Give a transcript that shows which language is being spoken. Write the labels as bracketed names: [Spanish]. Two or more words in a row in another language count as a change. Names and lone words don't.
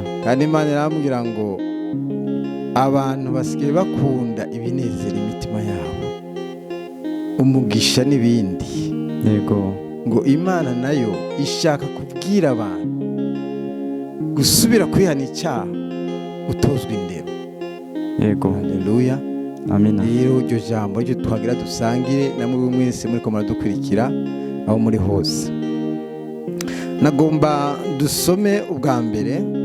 [Rundi] Kandi Imana irambwira ngo abantu basigaye bakunda ibinezera imitima yabo, umugisha n'ibindi. Yego. Ngo Imana nayo ishaka kubwira abantu gusubira kwihana icyaha, utozwa indero. Yego. Haleluya. Amina. Rero iryo jambo ryo twagira dusangire namwe mwese muri ko muradukurikira aho muri hose. Nagomba dusome ubwa mbere